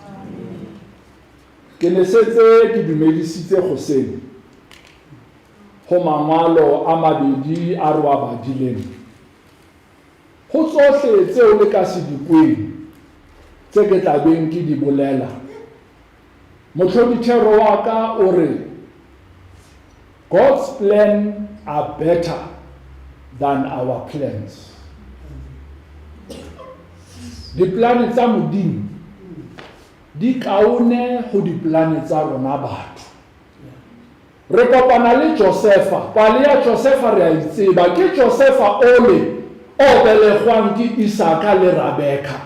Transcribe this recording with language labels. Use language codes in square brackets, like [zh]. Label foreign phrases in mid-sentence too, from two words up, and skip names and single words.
[tn] Ke ne setse ke dumedisitse goseng go mangwalo a mabedi a re wa badileng go tsohle tseo le ka se dikweng tse ke tlabeng ke di bolela. Motlhodithero wa ka o re [en] God's plan are better than our plans. [tn] Diplane tsa Modimo di kaone go diplane tsa rona batho. Re kopana le Josefa, pale ya Josefa re a itseba ke Josefa ole o belegwang ke Isaka le Rebeka.